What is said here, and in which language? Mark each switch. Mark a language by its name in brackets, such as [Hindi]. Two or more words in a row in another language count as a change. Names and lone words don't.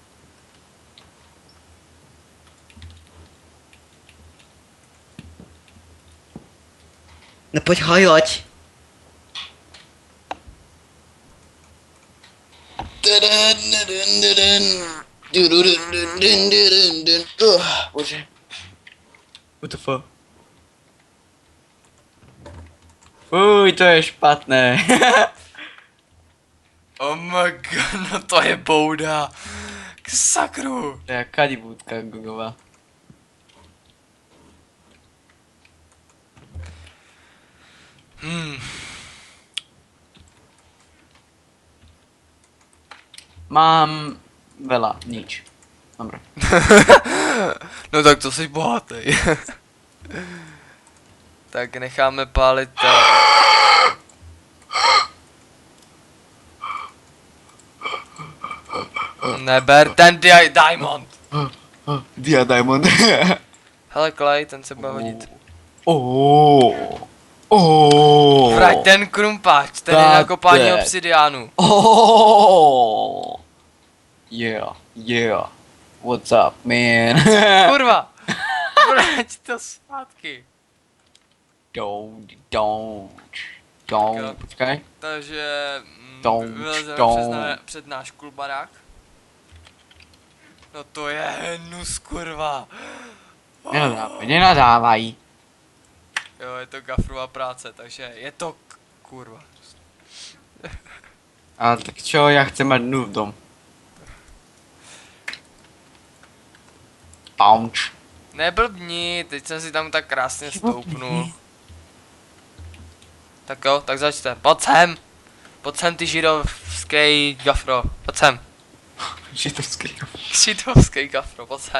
[Czech] No pojď hajlať. Bože. [English] What the fuck? [Czech] Fuj, to je špatné. [English] Oh my god, [Czech] no to je bouda. K sakru. To je kadibůdka gogová. [Slovak] Mám veľa, nič. Dobre. [Czech] No tak to jsi bohatý. Tak necháme pálit ten. Neber ten diamond. Dia Diamond. Hele Clay, ten se bude hodit. Oh. Vrať ten krumpáč, ten je na kopání je. obsidiánu. [English] Oh. Yeah. What's up, man? [Czech] Kurva! Vrať to zpátky. [Slovak] Don't. Počkaj. [Czech] Takže [English] Don't. [Czech] před náš kulbarák. No to je hnus, kurva. [Slovak] Nenadávaj. [Czech] Jo, je to gafrova práce, takže je to kurva. [Slovak] Ale tak čo, ja chcem mať noob dom. [Czech] Pounč. Neblbni, teď jsem si tam tak krásně stoupnul. Tak jo, tak začte. Pojď sem ty židovský gafro. Pojď sem. Židovský. Židovský gafro, pojď sem.